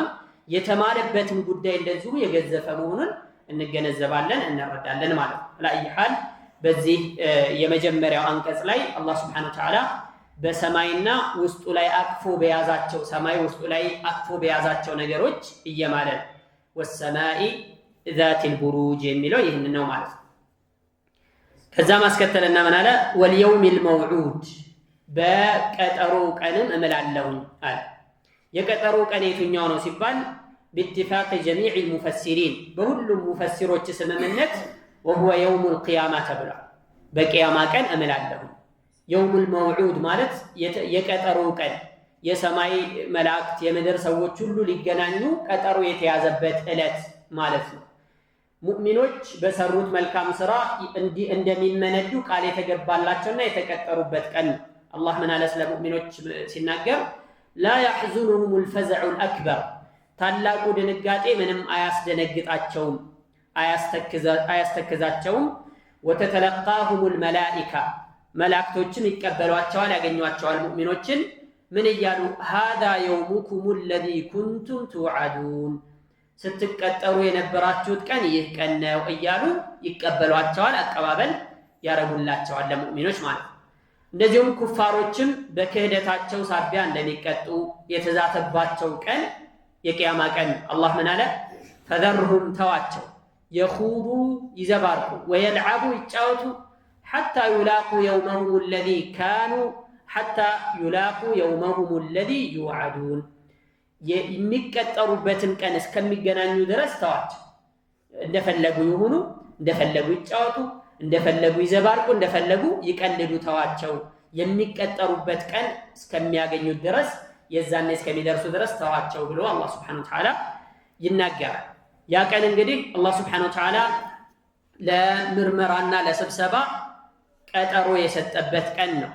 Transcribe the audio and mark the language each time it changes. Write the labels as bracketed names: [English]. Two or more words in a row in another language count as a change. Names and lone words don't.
[Amharic] የተማለበትን ጉዳይ እንደዚሁ የገዘፈ መሆኑን እንገነዘባለን እንረዳለን ማለት ነው። ለአይ ሐል በዚህ የመጀመሪያው አንቀጽ ላይ አላህ [Arabic] سبحانه وتعالى [Amharic] በሰማይና ውስጡ ላይ አቅፎ በያዛቸው ሰማይ ውስጡ ላይ አቅፎ በያዛቸው ነገሮች እየማለ ነው። [Arabic] والسماء ذات البروج [Amharic] የሚለው ይህን ነው ማለት ነው። ከዛ ማስከተልና ምን አለ? [Arabic] واليوم الموعود [Amharic] በቀጠሮ ቀንም እምላለሁኝ አለ። የቀጠሮ ቀን የትኛው ነው ሲባል [Arabic] باتفاق جميع المفسرين [Amharic] በሁሉም ሙፈሲሮች ስምምነት [Arabic] وهو يوم القيامة [Amharic] ተብሏል። በቂያማ ቀን እምላለሁ። [Arabic] يوم الموعود [Amharic] ማለት የቀጠሮ ቀን የሰማይ መላእክት የምድር ሰዎች ሁሉ ሊገናኙ ቀጠሮ የተያዘበት ዕለት ማለት ነው። ሙእሚኖች በሰሩት መልካም ስራ እንደሚመነዱ ቃል የተገባላቸውና የተቀጠሩበት ቀን አላህ ምን አለ ስለ ሙእሚኖች ሲናገር [Arabic] لا يحزنهم الفزع الأكبر [Amharic] ታላቁ ድንጋጤ ምንም አያስደነግጣቸውም አያስተክዛቸውም። [Arabic] وتتلقاهم الملائكة [Amharic] መላእክቶችን ይቀበሏቸዋል ያገኟቸዋል ሙእሚኖችን ምን እያሉ [Arabic] هذا يومكم الذي كنتم توعدون [Amharic] ስትቀጠሩ የነበራችሁት ቀን ይህ ቀን ነው እያሉ ይቀበሏቸዋል አቀባበል ያረጉላቸዋል ለሙእሚኖች ማለት ነው። እንደዚሁም ኩፋሮችም በክህደታቸው ሳቢያ እንደሚቀጡ የተዛተባቸው ቀን የቂያማ ቀን አላህ ምን አለ? ፈዘርሁም ተዋቸው የኹዱ ይዘባርቁ ወየልዓቡ ይጫወቱ [Arabic] حتى يلاقوا يومهم الذي كانوا حتى يلاقوا يومهم الذي يوعدون [Amharic] የሚቀጠሩበትን ቀን እስከሚገናኙ ድረስ ተዋቸው። እንደፈለጉ ይሁኑ፣ እንደፈለጉ ይጫወቱ፣ እንደፈለጉ ይዘባርቁ፣ እንደፈለጉ ይቀልዱ፣ ተዋቸው። የሚቀጠሩበት ቀን እስከሚያገኙት ድረስ የዛኔ እስከሚደርሱ ድረስ ተዋቸው ብሎ አላህ [Arabic] سبحانه وتعالى [Amharic] ይናገራል። ያ ቀን እንግዲህ አላህ [Arabic] سبحانه وتعالى [Amharic] ለምርመራና ለስብሰባ ቀጠሮ የሰጠበት ቀን ነው።